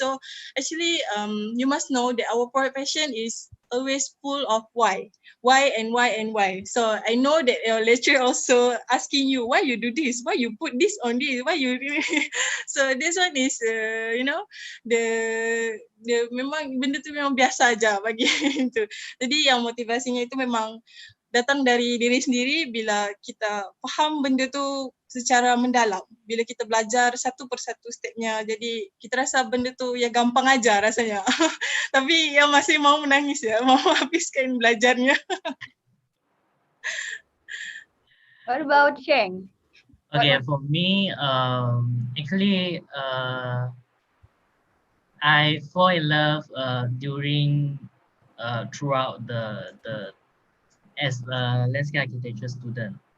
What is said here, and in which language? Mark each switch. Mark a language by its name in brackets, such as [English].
[English] So actually, you must know that our profession is always full of why and why and why. So I know that your lecturer also asking you why you do this, why you put this on this, why you do so this one is you know the [Malay] memang benda tu memang biasa aja bagi itu. Jadi yang motivasinya itu memang datang dari diri sendiri bila kita faham benda tu secara mendalam. Bila kita belajar satu persatu stepnya, jadi kita rasa benda tu ya gampang aja rasanya. Tapi yang masih mau menangis ya, mau habiskan belajarnya. [English] What about Cheng? Okay, for me, actually, I fall in love during throughout the as a landscape architecture student.